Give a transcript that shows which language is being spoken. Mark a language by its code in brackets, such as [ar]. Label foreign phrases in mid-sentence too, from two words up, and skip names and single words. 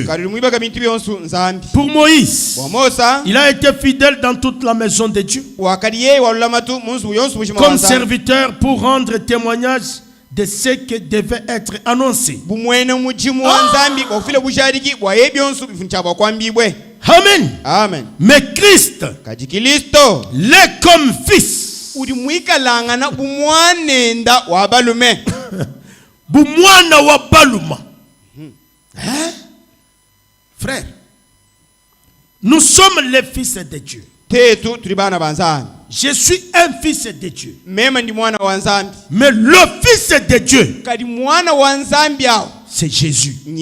[fr] Pour Moïse, il a été fidèle dans toute la maison de Dieu, comme serviteur pour rendre témoignage de ce qui devait être annoncé. Amen. Amen. Mais Christ l'est comme fils. [lua] Bumwana wa baluma. [fr] Hein? Frère, nous sommes les fils de Dieu. Je suis un fils de Dieu. Mais le fils de Dieu, c'est Jésus.